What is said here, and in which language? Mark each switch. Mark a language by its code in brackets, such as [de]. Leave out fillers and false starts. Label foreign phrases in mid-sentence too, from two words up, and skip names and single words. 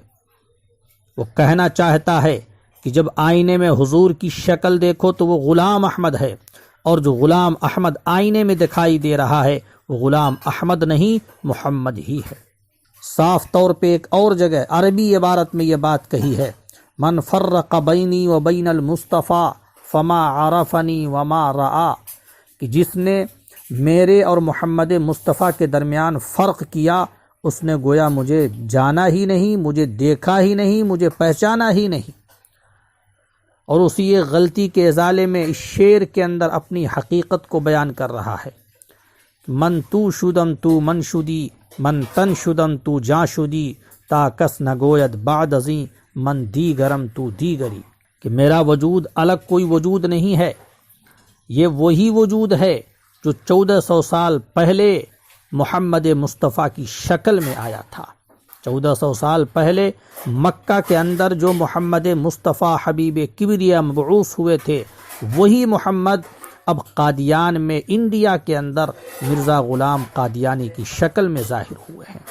[ur] وہ کہنا چاہتا ہے کہ جب آئینے میں حضور کی شکل دیکھو تو وہ غلام احمد ہے، اور جو غلام احمد آئینے میں دکھائی دے رہا ہے وہ غلام احمد نہیں محمد ہی ہے۔ صاف طور پہ ایک اور جگہ عربی عبارت میں یہ بات کہی ہے، [ar] من فرق بینی و بین المصطفیٰ فما عرفنی وما رعا، [ur] کہ جس نے میرے اور محمد مصطفیٰ کے درمیان فرق کیا اس نے گویا مجھے جانا ہی نہیں، مجھے دیکھا ہی نہیں، مجھے پہچانا ہی نہیں۔ اور اسی ایک غلطی کے ازالے میں اس شعر کے اندر اپنی حقیقت کو بیان کر رہا ہے، [fa] من تو شدم تو من شدی، من تن شدم تو جا شدی، تا کس نگوید بعد ازیں من دیگرم تو دیگری، [ur] کہ میرا وجود الگ کوئی وجود نہیں ہے، یہ وہی وجود ہے جو 1400 سال پہلے محمد مصطفیٰ کی شکل میں آیا تھا۔ 1400 سال پہلے مکہ کے اندر جو محمد مصطفیٰ حبیب کبریا مبعوث ہوئے تھے، وہی محمد اب قادیان میں انڈیا کے اندر مرزا غلام قادیانی کی شکل میں ظاہر ہوئے ہیں۔